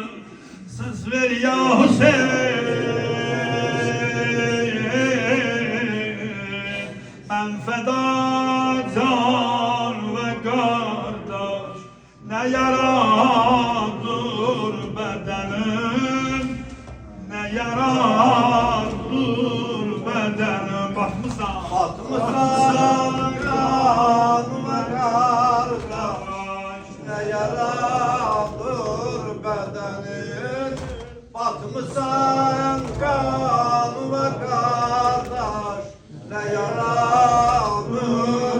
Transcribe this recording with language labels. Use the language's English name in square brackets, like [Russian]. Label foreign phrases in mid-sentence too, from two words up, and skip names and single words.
[Azerbaijani] Söz ver ya Hüseyin, mən fəda can və qardaş, nə yaradır bədənim, nə yaradır bədənim. Baxmısan, [Turkish] Batmısan kanıma kardeş, ne yaradır bedenin. Batmısan kanıma kardeş, ne yaradır